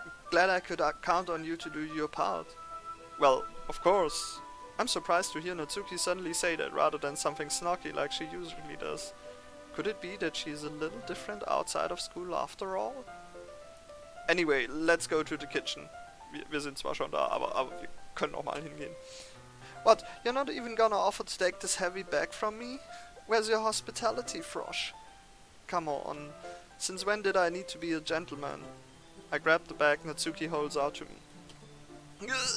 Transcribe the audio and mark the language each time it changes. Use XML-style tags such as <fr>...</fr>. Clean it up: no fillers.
<en>Glad I could count on you to do your part. Well, of course. I'm surprised to hear Natsuki suddenly say that rather than something snarky like she usually does. Could it be that she's a little different outside of school after all? Anyway, let's go to the kitchen.</en> <de>Wir sind zwar schon da, aber wir können noch mal hingehen.</de> <en>What, you're not even gonna offer to take this heavy bag from me? Where's your hospitality, Frosh? Come on, since when did I need to be a gentleman? I grab the bag Natsuki holds out to me.</en>